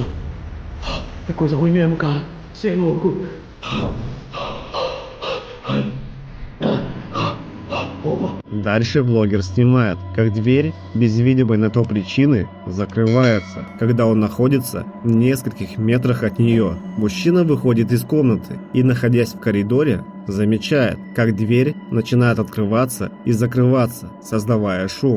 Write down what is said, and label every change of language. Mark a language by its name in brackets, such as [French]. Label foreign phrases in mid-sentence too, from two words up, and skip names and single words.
[Portuguese] É coisa ruim mesmo, cara. Você é louco. [Russian] Дальше блогер снимает, как дверь, без видимой на то причины, закрывается, когда он находится в нескольких метрах от нее. Мужчина выходит из комнаты и, находясь в коридоре, замечает, как дверь начинает открываться и закрываться, создавая шум.